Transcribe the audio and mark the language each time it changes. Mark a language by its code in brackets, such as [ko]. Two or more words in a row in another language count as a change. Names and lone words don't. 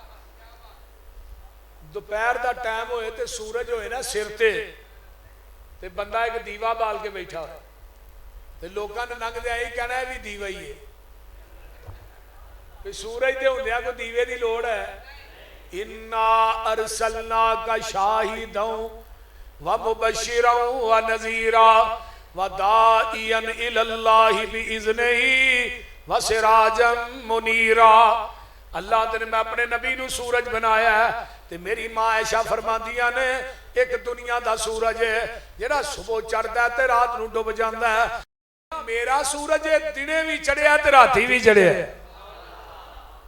[pa] ਦੋਪਹਿਰ ਕਾ ਟਾਈਮ ਹੋਏ ਤੇ ਸੂਰਜ ਹੋਏ ਨਾ ਸਿਰ ਤੇ ਬੰਦਾ ਇੱਕ ਦੀਵਾ ਬਾਲ ਕੇ ਬੈਠਾ ਹੋ, ਤੇ ਲੋਗੋਂ ਨੇ ਲੰਘਦੇ ਯਹੀ ਕਹਿਣਾ ਹੈ ਭੀ ਦੀਵਾ ਹੀ ਹੈ, ਕਿ ਸੂਰਜ ਕੇ ਹੁੰਦਿਆਂ ਕੋਈ ਦੀਵੇ ਕੀ ਲੋੜ ਹੈ। [ar] إنا أرسلناك شاهدا ومبشرا ونذيرا وداعيا إلى الله بإذنه وسراجا منيرا. [pa] ਅੱਲ੍ਹਾ ਨੇ ਮੈਂ ਆਪਣੇ ਨਬੀ ਨੂੰ ਸੂਰਜ ਬਣਾਇਆ ਹੈ, ਤੇ ਮੇਰੀ ਮਾਂ ਐਸ਼ਾ ਫ਼ਰਮਾਂਦੀਆਂ ਨੇ ਇੱਕ ਦੁਨੀਆ ਦਾ ਸੂਰਜ ਹੈ ਜਿਹੜਾ ਸੁਬ੍ਹਾ ਚੜ੍ਹਦਾ ਤੇ ਰਾਤ ਨੂੰ ਡੁੱਬ ਜਾਂਦਾ ਹੈ। ਮੇਰਾ ਸੂਰਜ ਦਿਨੇ ਭੀ ਚੜ੍ਹਿਆ ਤੇ ਰਾਤੀ ਭੀ ਚੜ੍ਹਿਆ।